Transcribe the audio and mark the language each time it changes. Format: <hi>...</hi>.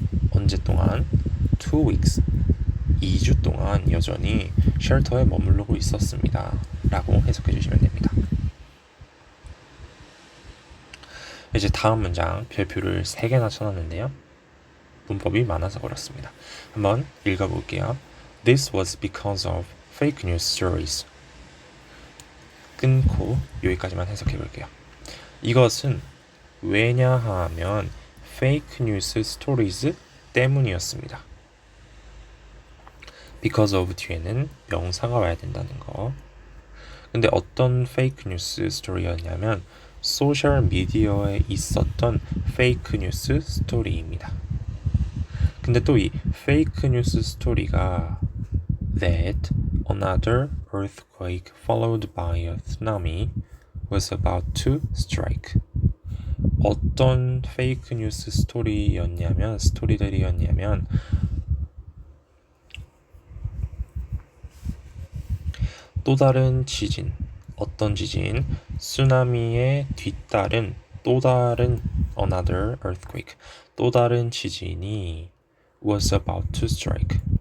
<ko>언제 동안?</ko> <en>2 weeks</en> <ko>2주 동안 여전히 쉘터에 머무르고 있었습니다. 라고 해석해 주시면 됩니다. 이제 다음 문장 별표를 3개나 쳐놨는데요. 문법이 많아서 그렇습니다. 한번 읽어볼게요.</ko> <en>This was because of fake news stories.</en> <ko>끊고 여기까지만 해석해 볼게요. 이것은 왜냐하면</ko> <en>fake news stories</en> <ko>때문이었습니다.</ko> <en>because of</en> <ko>뒤에는 명사가 와야 된다는 거. 근데 어떤 fake news 스토리였냐면 소셜 미디어에 있었던 페이크 뉴스 스토리입니다. 근데 또 이 페이크 뉴스 스토리가</ko> <en>that another earthquake followed by a tsunami was about to strike.</en> <ko>어떤 페이크 뉴스 스토리들이었냐면 또 다른 지진, 어떤 지진, 쓰나미에 뒤따른 또 다른</ko> <en>another earthquake,</en> <ko>또 다른 지진이</ko> <en>was about to strike.</en>